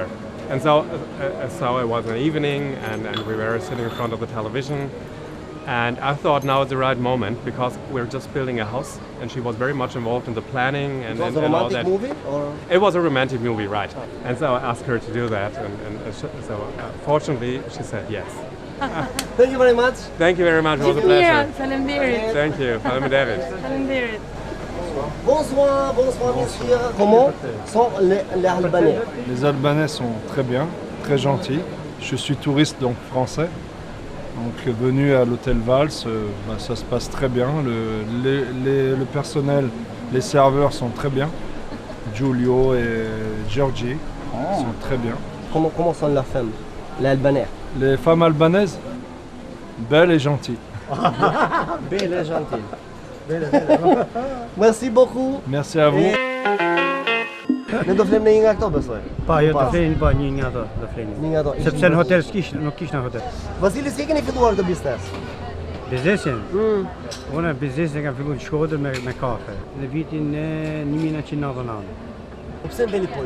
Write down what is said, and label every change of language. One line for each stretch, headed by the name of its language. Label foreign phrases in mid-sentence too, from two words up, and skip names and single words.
English: And so it was an evening, and we were sitting in front of the television, and I thought now is the right moment because we're just building a house, and she was very much involved in the planning and all that. It was a romantic movie, or? It was a romantic movie, right? And so I asked her to do that, and so fortunately she said yes. Thank you very much. Thank you very much. It was a pleasure.
Albanian: Faleminderit.
English: Thank you.
Albanian: Faleminderit. Faleminderit.
French: Bonsoir, messieurs. Comment sont les Albanais? Les Albanais sont très bien, très gentils. Je suis touriste, donc français. Donc venu à l'hôtel Vals, ça se passe très bien. Le personnel, les serveurs sont très bien. Giulio et Georgi. Ils sont très bien. Comment sont les femmes, les Albanais? Les femmes albanaises, belles et gentilles. Belle et gentille. Merci beaucoup. Merci à vous.
Albanian: Ne do flemë në një nga këto besoj. Pa, jo të flenin pa një nga ato, do flenin. Një nga ato. Sepse në hotel nuk kish në hotel. Vasili, si keni filluar këtë biznes? Biznesin? Unë biznesin kam filluar në Shkodër me kafe në vitin 1999. Po pse në Velipoj?